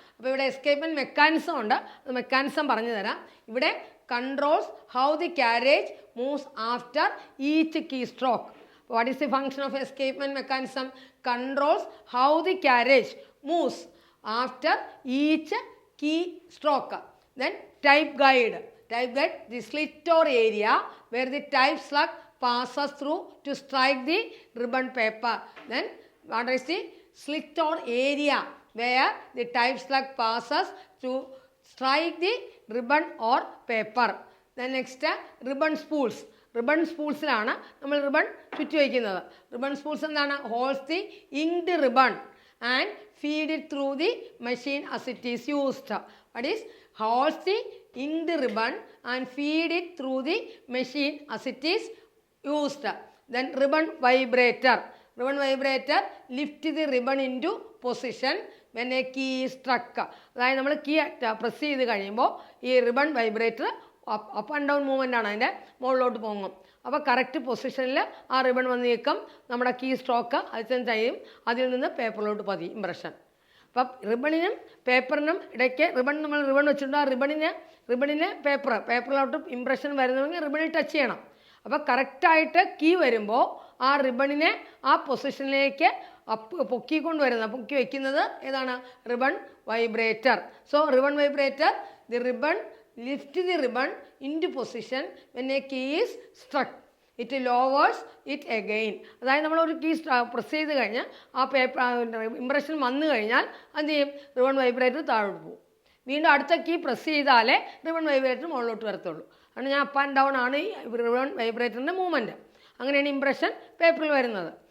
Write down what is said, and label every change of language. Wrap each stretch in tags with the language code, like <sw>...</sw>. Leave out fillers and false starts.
<ml>അപ്പോൾ ഇവിടെ escapement mechanism ഉണ്ട്. അത് മെക്കാനിസം പറഞ്ഞു തരാം. ഇവിടെ</ml> <en>Controls how the carriage moves after each key stroke. What is the function of escapement mechanism? Controls how the carriage moves after each key stroke. Then type guide, the slit or area where the type slug passes through to strike the ribbon paper. Then what is the slit or area where the type slug passes to strike the ribbon or paper. Then next ribbon spools.</en> <ml>Ribbon സ്പൂൾസിലാണ് നമ്മൾ ribbon ചുറ്റി വയ്ക്കുന്നത്. Ribbon spools എന്താണ്?</ml> <en>Holds the inked ribbon and feed it through the machine as it is used. What is? Holds the inked ribbon and feed it through the machine as it is used. Then ribbon vibrator. Ribbon vibrator lift the ribbon into position when a key is struck.</en> <ml>അതായത് നമ്മൾ key press ചെയ്ത് കഴിയുമ്പോൾ ഈ ribbon vibrator up and down movement ആണ്, അതിൻ്റെ മുകളിലോട്ട് പോകും. അപ്പോൾ കറക്റ്റ് പൊസിഷനിൽ ആ റിബൺ വന്ന് നിൽക്കും. നമ്മുടെ കീ സ്ട്രോക്ക് അതിൽ ചെയ്യും, അതിൽ നിന്ന് പേപ്പറിലോട്ട് പതി ഇംപ്രഷൻ. അപ്പം റിബണിനും പേപ്പറിനും ഇടയ്ക്ക് നമ്മൾ റിബൺ വെച്ചിട്ടുണ്ട്. ആ റിബണിന് പേപ്പറിലോട്ട് ഇംപ്രഷൻ വരുന്നുവെങ്കിൽ റിബണിൽ ടച്ച് ചെയ്യണം. അപ്പോൾ കറക്റ്റായിട്ട് കീ വരുമ്പോൾ ആ റിബണിനെ ആ പൊസിഷനിലേക്ക് പൊക്കി വയ്ക്കുന്നത് ഏതാണ്? Ribbon vibrator.</ml> <en>So ribbon vibrator, the ribbon lift the ribbon into position when a key is struck. It lowers it again.</en> <ml>അതായത് നമ്മളൊരു കീ പ്രസ് ചെയ്ത് കഴിഞ്ഞാൽ ആ പേപ്പർ ഇംപ്രഷൻ വന്നു കഴിഞ്ഞാൽ എന്ത് ചെയ്യും? റിബൺ വൈബ്രേറ്റർ താഴോട്ട് പോകും. വീണ്ടും അടുത്ത കീ പ്രസ് ചെയ്താലേ റിബൺ വൈബ്രേറ്റർ മുകളിലോട്ട് വരത്തുള്ളൂ. കാരണം ഞാൻ അപ്പ് ആൻഡ് ഡൗൺ ആണ് ഈ റിബൺ വൈബ്രേറ്ററിൻ്റെ മൂവ്മെൻറ്റ്. അങ്ങനെയാണ് ഇംപ്രഷൻ പേപ്പറിൽ വരുന്നത്.</ml>